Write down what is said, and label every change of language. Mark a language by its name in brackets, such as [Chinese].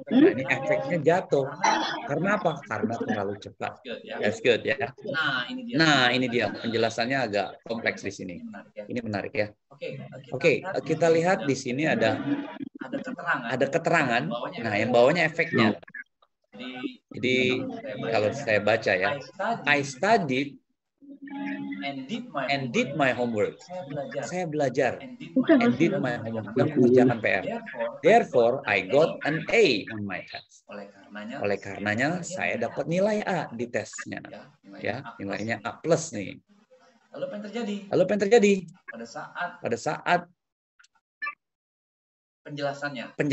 [Indonesian] Nah, ini efeknya jatuh. Karena apa? Karena terlalu cepat. [English] That's good [Indonesian] ya. Nah, ini dia penjelasannya agak kompleks di sini. Ini menarik ya. Oke, kita lihat di sini ada keterangan. Nah, yang bawahnya efeknya. Jadi kalau saya baca ya, [English] I studied and did my homework. [Indonesian] Saya belajar [English] and did my homework, [Indonesian] dan mengerjakan PR. [English] Therefore, I got an A on my test. [Indonesian] Oleh karenanya, saya dapat nilai A di tesnya. Ya, nilainya A+ nih. Lalu apa yang terjadi? Pada saat penjelasannya.